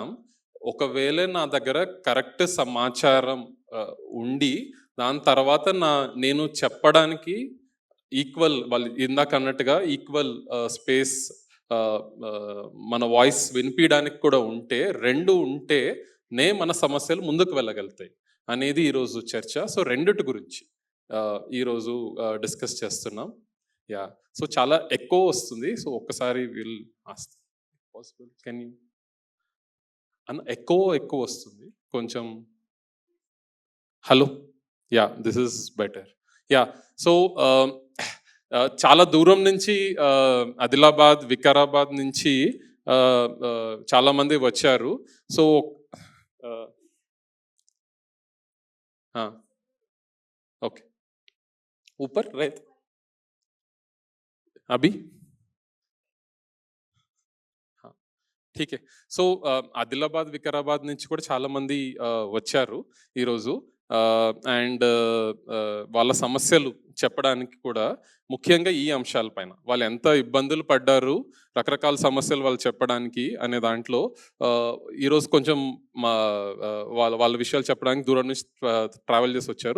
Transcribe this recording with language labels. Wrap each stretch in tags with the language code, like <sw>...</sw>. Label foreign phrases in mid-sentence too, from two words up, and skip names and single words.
<te>ఒకవేళ నా దగ్గర కరెక్ట్ సమాచారం ఉండి దాని తర్వాత నేను చెప్పడానికి ఈక్వల్, వాళ్ళు ఇందాక అన్నట్టుగా</te> <en>equal space</en> <te>మన వాయిస్ వినిపించడానికి కూడా ఉంటే, రెండు ఉంటే మన సమస్యలు ముందుకు వెళ్ళగలుగుతాయి అనేది ఈరోజు చర్చ. సో రెండిటి గురించి ఈరోజు డిస్కస్ చేస్తున్నాం. యా, సో చాలా ఎక్కువ వస్తుంది. సో ఒక్కసారి</te> <en>will ask possible, can you</en> <te>అన్న? ఎక్కువ వస్తుంది కొంచెం. హలో.</te> <en>ya, this is better.</en> <te>యా, సో చాలా దూరం నుంచి ఆదిలాబాద్, వికారాబాద్ నుంచి చాలామంది వచ్చారు.</te> <en>so okay,</en> <hi>ऊपर రైట్ अभी ठीक है.</hi> <te>సో ఆదిలాబాద్, వికారాబాద్ నుంచి కూడా చాలా మంది వచ్చారు ఈరోజు. అండ్ వాళ్ళ సమస్యలు చెప్పడానికి కూడా ముఖ్యంగా ఈ అంశాలపైన వాళ్ళు ఎంత ఇబ్బందులు పడ్డారు, రకరకాల సమస్యలు వాళ్ళు చెప్పడానికి అనే దాంట్లో ఈరోజు కొంచెం వాళ్ళ విషయాలు చెప్పడానికి దూరం నుంచి ట్రావెల్ చేసి వచ్చారు.</te>